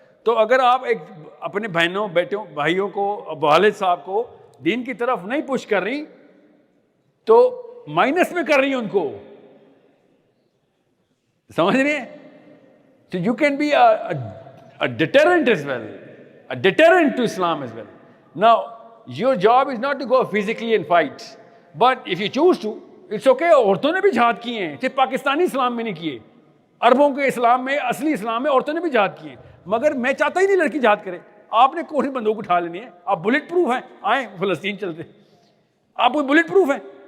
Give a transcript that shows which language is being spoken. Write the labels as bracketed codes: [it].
[ur] تو اگر آپ ایک اپنے بہنوں بیٹوں بھائیوں کو والد صاحب کو دین کی طرف نہیں پش کر رہی تو مائنس میں کر رہی ہیں ان کو, سمجھ رہے ہیں؟ تو [en] you can be a deterrent as well, [ur] a deterrent to Islam as well. [en] Now your job is not to go physically and fight, but if you choose to, it's okay. [ur] عورتوں نے بھی جہاد کیے ہیں, صرف پاکستانی اسلام میں نہیں کیے, عربوں کے اسلام میں, اصلی اسلام میں عورتوں نے بھی جہاد کیے ہیں. مگر میں چاہتا ہی نہیں لڑکی جہاد کرے. آپ نے کوئی بندوق اٹھا لینی ہے, آپ بلٹ پروف ہیں, آئیں فلسطین چلتے, آپ کوئی بلٹ پروف ہیں.